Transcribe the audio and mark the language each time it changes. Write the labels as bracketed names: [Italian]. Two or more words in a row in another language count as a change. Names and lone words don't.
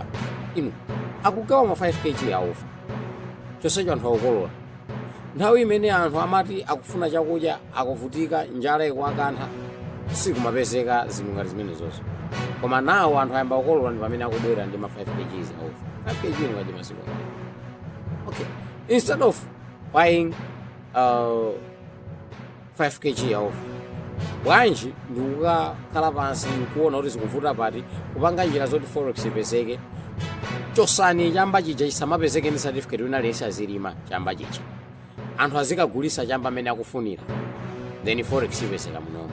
[Nyanja] Inu akugawa ma 5 kg aufa, chonsecho anthu akukolola. Nthawi imene anthu amati akufuna chakudya, akuvutika, njala ikuwakantha, sikumapezeka zinthu ngati zimene zonse. Koma nawo anthu ayamba kukolola ndi pamene akubwera ndi ma 5 kg aufa. 5 kg ngati masiku. Okay, [English] instead of buying [Nyanja] 5 kg aufa, bwanji ndikukakhala pansi kuona kuti zikuvuta pati, kupanga njira zoti forex ipezeke. Chosani chamba chija chisamapezeke ndi certificate wina lesi azilima chamba chija. Anthu azikagulisa chamba amene akufunira, then forex ipezeka munomo.